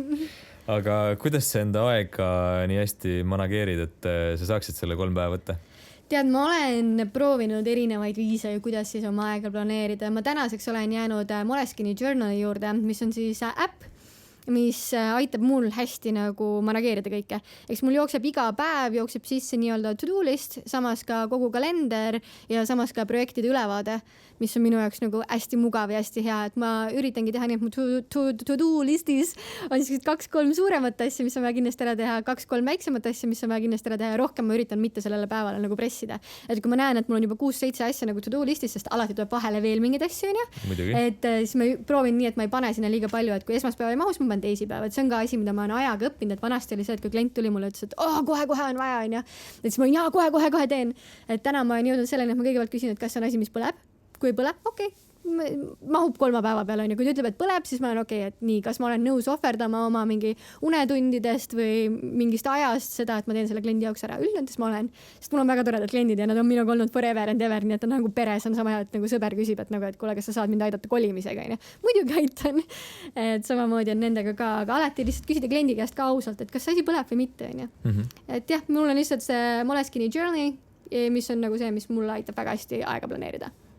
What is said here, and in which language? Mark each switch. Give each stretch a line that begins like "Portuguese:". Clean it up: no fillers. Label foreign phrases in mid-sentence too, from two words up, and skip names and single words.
Estonian: Aga kuidas sa enda aega nii hästi manageerid, et sa saaksid selle 3 päeva võtta? Tead, ma olen proovinud erinevaid viise, kuidas siis oma aega planeerida. Ma tänaseks olen jäänud Moleskini Journali juurde, mis on siis äpp, mis aitab mul hästi nagu manageerida kõike. Eks mul jookseb iga päev, jookseb sisse nii-öelda
English: to-do list,
Estonian: samas ka kogu kalender ja samas ka projektide ülevaade, mis on minu jaoks nagu hästi mugav ja hästi hea, et ma üritangi teha nii, et mu
English: to-do listis
Estonian: on siis 2-3 suuremat asja, mis on vaja kindlasti ära teha, 2-3 väiksemat asja, mis on vaja kindlasti ära teha ja rohkem ma üritan mitte sellele päevale nagu pressida. Et kui ma näen, et mul on juba 6-7 asja nagu
English: to-do listis,
Estonian: sest alati tuleb vahele veel mingid asju, et siis ma proovin nii, et ma ei pane sinna liiga palju, et kui esmaspäeva ei mahus, ma panen teisipäeva, et see on ka asi, mida ma olen ajaga õppinud, et vanasti oli see, et kui klient tuli mulle, ütles, et kohe on vaja, et siis ma kohe teen. Et täna ma olen jõudnud selleni, et ma kõigepealt küsin, et kas see on asi, mis põleb. Kui põleb, okei, mahub 3 päeva peale, kui ta ütleb, et põleb, siis ma olen okei, et nii, kas ma olen nõus ohverdama oma mingi unetundidest või mingist ajast seda, et ma teen selle kliendi jaoks ära. Üldnätes ma olen, sest mul on väga toredad kliendid ja nad on minuga olnud
English: forever and ever,
Estonian: nii et on nagu peres on sama hea, et nagu sõber küsib, et nagu, et kuule, kas sa saad mind aidata kolimisega, muidugi aitan. Et samamoodi on nendega ka, aga alati lihtsalt küsida kliendi käest ka ausalt, et kas see asi põleb või mitte, Et jah, mul on lihtsalt see Moleskini Journey, mis on nagu see, mis mulle aitab väga hästi aega planeerida.